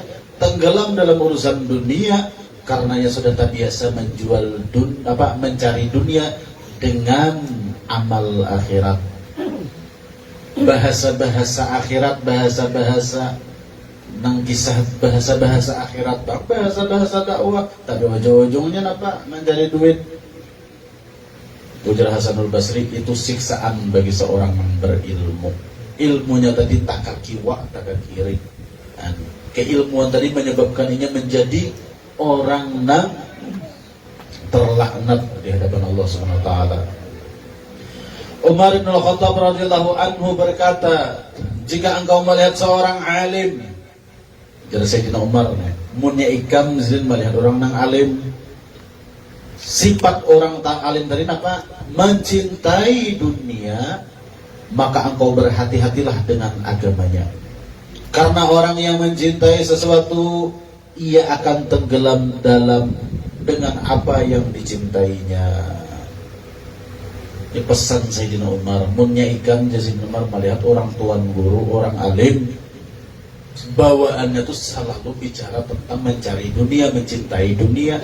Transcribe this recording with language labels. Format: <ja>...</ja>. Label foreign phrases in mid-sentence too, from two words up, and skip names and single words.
<id>Tenggelam dalam urusan dunia karenanya sudah tak biasa mencari dunia dengan amal akhirat. Bahasa-bahasa akhirat, bahasa-bahasa nang kisah bahasa-bahasa akhirat, bahasa-bahasa dakwah, tapi ujung-ujungnya apa? Mencari duit. Ujar Hasanul Basri, itu siksaan bagi seorang yang berilmu. Ilmunya tadi tak ke kiwa, tak ke kiri. Keilmuan tadi menyebabkannya menjadi orang yang terlaknat di hadapan Allah</id> <ar>Subhanahu wa taala.</ar> <id>Umar bin Al-Khattab</id> <ar>radhiyallahu anhu</ar> <id>berkata, jika engkau melihat seorang alim, jadi Sayyidina Umar,</id> <bjn>munnya ikam zin melihat orang nang alim, sifat orang tak alim tadi apa?</bjn> <id>Mencintai dunia, maka engkau berhati-hatilah dengan agamanya. Karena orang yang mencintai sesuatu, ia akan tenggelam dengan apa yang dicintainya.</id> <bjn>Ini pesan Sayyidina Umar. Munnya ikan Sayyidina Umar melihat orang tuan guru, orang alim, bawaannya itu selalu bicara tentang mencari dunia, mencintai dunia.</bjn>